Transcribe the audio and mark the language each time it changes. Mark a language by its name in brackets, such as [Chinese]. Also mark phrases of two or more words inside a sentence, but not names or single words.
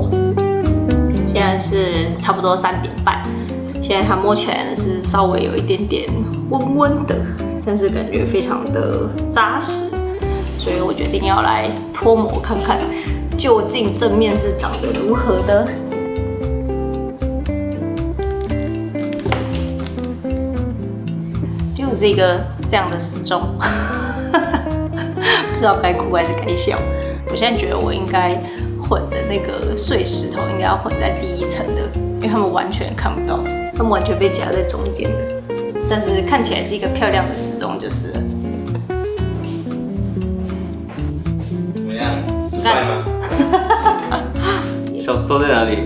[Chinese] 現在是差不多3點半，現在它摸起來呢是稍微有一點點溫溫的，但是感覺非常的扎實，所以我決定要來脫模看看，究竟正面是長得如何的。就是一個這樣的時鐘。不知道該哭還是該笑。我現在覺得我應該混的那個碎石頭應該要混在第1層的，因為他們完全看不到，他們完全被夾在中間的。但是看起來是一個漂亮的時鐘，就是了。怎麼樣？失敗嗎？小石頭在哪裡？